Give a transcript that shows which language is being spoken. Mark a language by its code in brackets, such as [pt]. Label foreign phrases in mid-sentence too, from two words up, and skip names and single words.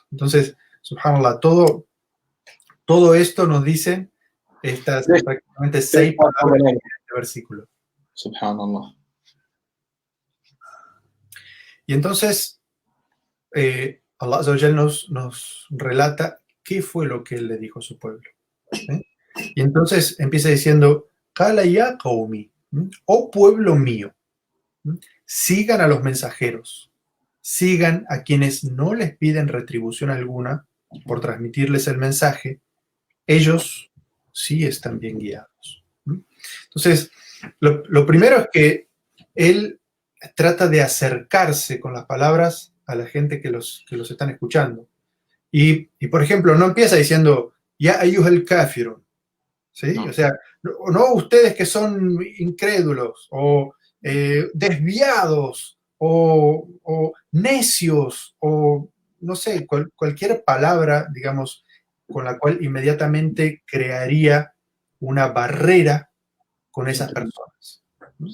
[es] Entonces, subhanallah, todo esto nos dicen estas prácticamente 6 palabras de este versículo. Subhanallah. Y entonces, [ar] الله عز وجل [es] nos relata qué fue lo que él le dijo a su pueblo. Y entonces empieza diciendo, [ar] قال يا قوم, [es] oh pueblo mío, sigan a los mensajeros, sigan a quienes no les piden retribución alguna por transmitirles el mensaje, ellos sí están bien guiados. Entonces, lo primero es que él trata de acercarse con las palabras a la gente que los están escuchando. Y por ejemplo, no empieza diciendo, [ar] يا أيها الكافرون, [es] ¿sí? No. O sea, no ustedes que son incrédulos o desviados o necios o no sé, cualquier palabra, digamos, con la cual inmediatamente crearía una barrera con esas personas, ¿no?